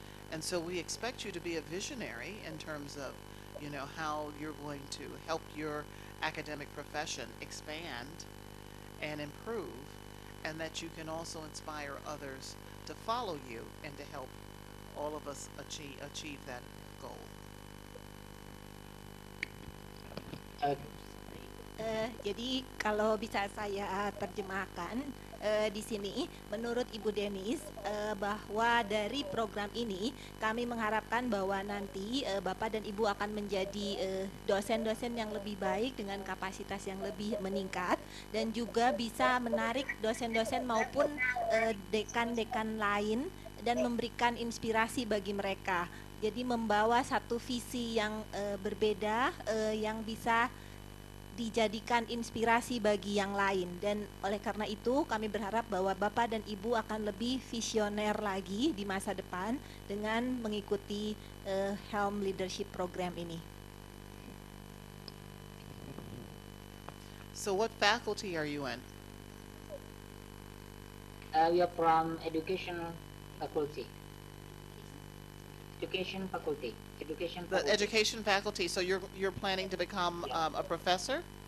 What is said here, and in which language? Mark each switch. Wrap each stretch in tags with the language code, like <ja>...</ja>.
<en>And so we expect you to be a visionary in terms of, you know, how you're going to help your academic profession expand and improve, and that you can also inspire others to follow you and to help all of us achieve that goal.</en> <id>Jadi kalau bisa saya terjemahkan di sini, menurut Ibu Denis bahwa dari program ini kami mengharapkan bahwa nanti Bapak dan Ibu akan menjadi dosen-dosen yang lebih baik dengan kapasitas yang lebih meningkat, dan juga bisa menarik dosen-dosen maupun dekan-dekan lain dan memberikan inspirasi bagi mereka. Jadi membawa satu visi yang berbeda yang bisa dijadikan inspirasi bagi yang lain, dan oleh karena itu kami berharap bahwa Bapak dan Ibu akan lebih visioner lagi di masa depan dengan mengikuti Helm Leadership Program ini.</id> <en>So what faculty are you in? We are from education faculty. Education faculty. Education The faculty. education faculty. So you're planning to become a professor?</en>